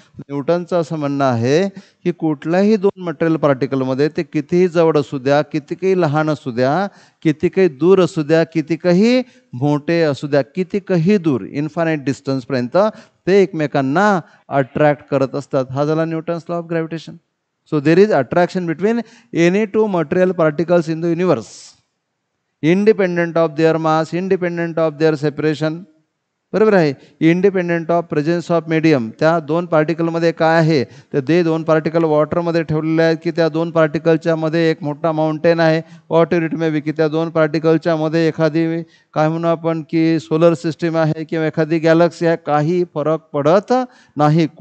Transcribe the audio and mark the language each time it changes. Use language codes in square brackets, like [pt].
[mr] न्यूटनचं असं म्हणणं आहे की कुठल्याही दोन मटेरियल पार्टिकलमध्ये ते कितीही जवळ असू द्या, किती काही लहान असू द्या, किती काही दूर असू द्या, किती काही मोठे असू द्या, किती काही दूर इन्फानाईट डिस्टन्सपर्यंत ते एकमेकांना अट्रॅक्ट करत असतात. हा झाला Newton's law of gravitation. [en] So there is attraction between any two material particles in the universe, independent of their mass, independent of their separation. [mr] बरोबर आहे. [en] Independent of presence of medium. [mr] त्या दोन पार्टिकलमध्ये काय आहे, तर ते दोन पार्टिकल वॉटरमध्ये ठेवलेले आहेत की त्या दोन पार्टिकलच्या मध्ये एक मोठा माउंटेन आहे, [en] water it may be, [mr] की त्या दोन पार्टिकलच्या मध्ये एखादी काय म्हणू आपण की सोलर सिस्टीम आहे किंवा एखादी गॅलेक्सी आहे, काही फरक पडत नाही.